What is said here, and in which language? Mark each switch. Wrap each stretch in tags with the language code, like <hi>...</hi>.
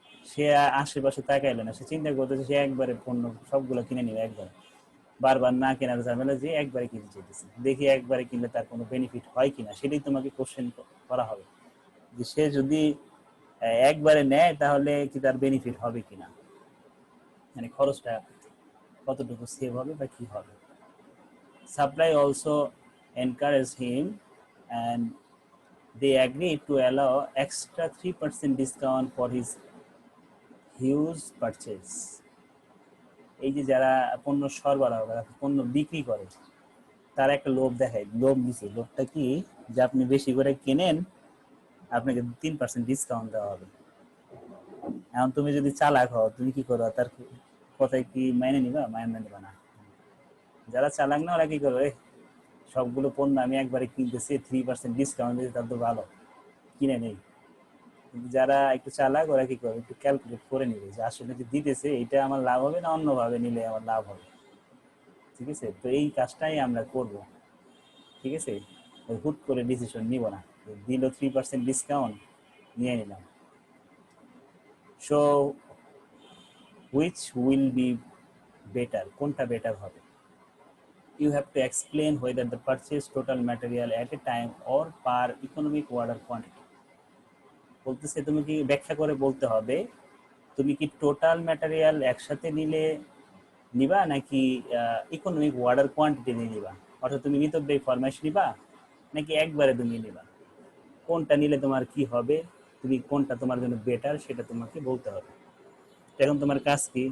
<bn>সে আশেপাশে তাকাইলো না, সে চিন্তা করতেছে সে একবারে পণ্য সবগুলো কিনে নিবে একবার, বারবার না কেনার ঝামেলা যে একবারে কিনতে চাইতেছে। দেখি একবারে কিনলে তার কোনো বেনিফিট হয় কিনা, সেটাই তোমাকে কোশ্চেন করা হবে, যে সে যদি একবারে নেয় তাহলে কি তার বেনিফিট হবে কিনা, মানে খরচটা কতটুকু সেভ হবে বা কি হবে।</bn> <en>Supply also encouraged him, and they agreed to allow extra 3% discount for his huge purchase.</en> <bn>এই যে যারা পণ্য সরবরাহ করে, পণ্য বিক্রি করে, তারা একটা লোভ দেখায়, লোভ দিছে। লোভটা কি, যে আপনি বেশি করে কেনেন, আপনাকে 3% ডিসকাউন্ট দেওয়া হবে। এখন তুমি যদি চালাক হও, তুমি কি করো, তার কথায় কি মাইনে নিবা? মাইনে নিবা না। যারা চালাক না, ওরা কি করবে, সবগুলো পণ্য আমি একবারে কিনতেছি, 3% ডিসকাউন্ট দিতে, তার তো ভালো, কিনে নেই। কিন্তু যারা একটু চালাক, ওরা কি করবে, একটু ক্যালকুলেট করে নিবে যে আসলে যে দিতেছে, এটা আমার লাভ হবে না অন্যভাবে নিলে আমার লাভ হবে। ঠিক আছে, তো এই কাজটাই আমরা করব। ঠিক আছে, হুট করে ডিসিশন নিব না, দিল 3% ডিসকাউন্ট, নিয়ে নিলাম।</bn> <en>so which will be better,</en> <bn>কোনটা বেটার হবে?</bn> <en>You have to explain whether the purchase total material at a time or per economic order quantity.</en> <bn>বলতেছে তুমি কি ব্যাখ্যা করে বলতে হবে, তুমি কি টোটাল ম্যাটেরিয়াল একসাথে নিবা নাকি ইকোনমিক অর্ডার কোয়ান্টিটি নিয়ে নিবা। অর্থাৎ তুমি মিতব্যয়ী ফরমাইশ নিবা নাকি একবারে তুমি নিবা, কোনটা নিলে তোমার কি হবে, তুমি কোনটা তোমার জন্য বেটার, সেটা তোমাকে বলতে হবে। এখন তোমার কাজ কি?</bn>